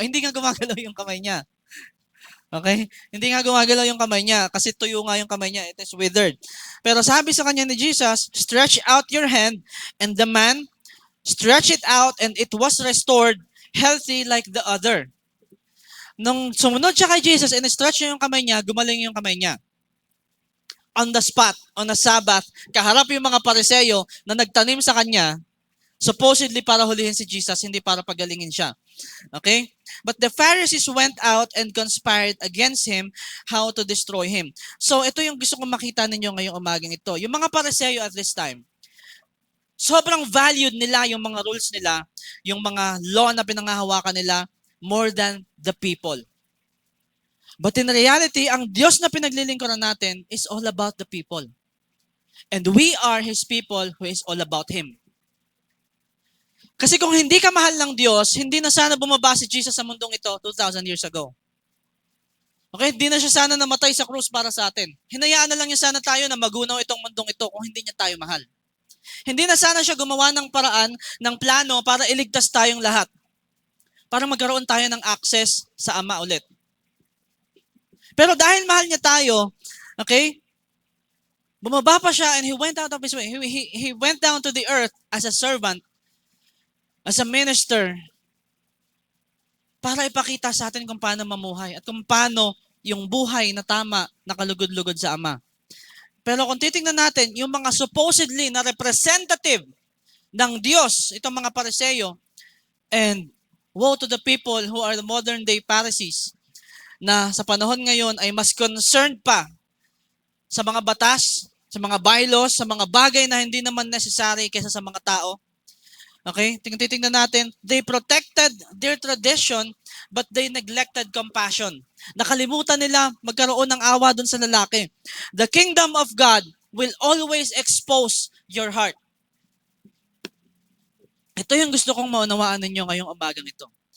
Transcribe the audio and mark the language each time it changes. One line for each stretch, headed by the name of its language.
Filipino: Hindi nga gumagalaw yung kamay niya. Okay? Hindi nga gumagalaw yung kamay niya kasi tuyo nga yung kamay niya.
English: It is withered.
Filipino: Pero sabi sa kanya ni Jesus,
English: stretch out your hand, and the man stretch it out, and it was restored healthy like the other. Nung sumunod siya kay Jesus and stretch niya yung kamay niya, gumaling yung kamay niya. On the spot, on a Sabbath,
Filipino: kaharap yung mga Pariseo na nagtanim sa kanya, supposedly para hulihin si Jesus, hindi para pagalingin siya. Okay?
English: But the Pharisees went out and conspired against him how to destroy him.
Filipino: So ito yung gusto kong makita ninyo ngayong umagang ito. Yung mga Pariseo at this time, sobrang valued nila yung mga rules nila, yung mga law na pinangahawakan nila more than the people.
English: But in reality,
Filipino: ang Diyos na pinaglilingkuran natin
English: is all about the people. And we are His people who is all about Him.
Filipino: Kasi kung hindi ka mahal ng Diyos, hindi na sana bumaba si Jesus sa mundong ito 2,000 years ago. Okay, hindi na siya sana namatay sa krus para sa atin. Hinayaan na lang niya sana tayo na magunaw itong mundong ito kung hindi niya tayo mahal. Hindi na sana siya gumawa ng paraan, ng plano para iligtas tayong lahat. Para magkaroon tayo ng access sa Ama ulit. Pero dahil mahal niya tayo, okay, bumaba pa siya
English: and He went out of His way. He went down to the earth as a servant, as a minister,
Filipino: para ipakita sa atin kung paano mamuhay at kung paano yung buhay na tama, nakalugod-lugod sa Ama. Pero kung titingnan natin, yung mga supposedly na representative ng Diyos, itong mga Pariseo,
English: and woe to the people who are the modern day Pharisees,
Filipino: na sa panahon ngayon ay mas concerned pa sa mga batas, sa mga bylaws, sa mga bagay na hindi naman necessary kaysa sa mga tao. Okay? Titingnan natin,
English: they protected their tradition, but they neglected compassion.
Filipino: Nakalimutan nila magkaroon ng awa dun sa lalaki.
English: The kingdom of God will always expose your heart.
Filipino: Ito yung gusto kong maunawaan ninyo ngayong umagang ito.